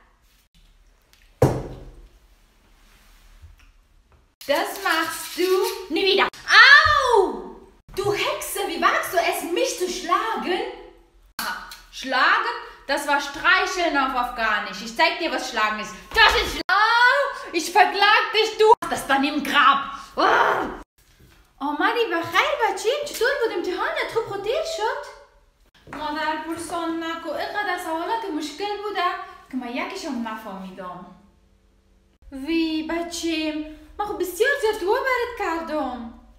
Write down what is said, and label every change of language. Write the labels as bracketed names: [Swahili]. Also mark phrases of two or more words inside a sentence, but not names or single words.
[German] Das machst du nie wieder. Au! Du Hexe, wie wagst du es, mich zu schlagen? Aha, schlagen? Das war streicheln auf Afghanisch. Ich zeig dir, was schlagen ist. Das ist Au! Ich verklag dich, du! Das dann im Grab. [Persian] آمدی بخیر بچیم؟ چطور بود امتحانت؟ خوب خودیر شد؟ مادر پرسان نکو، اینقدر سوالات مشکل بوده که من یکیشم نفهمیدم. وی بچیم، من خب بسیار زیاد دعا برات کردم.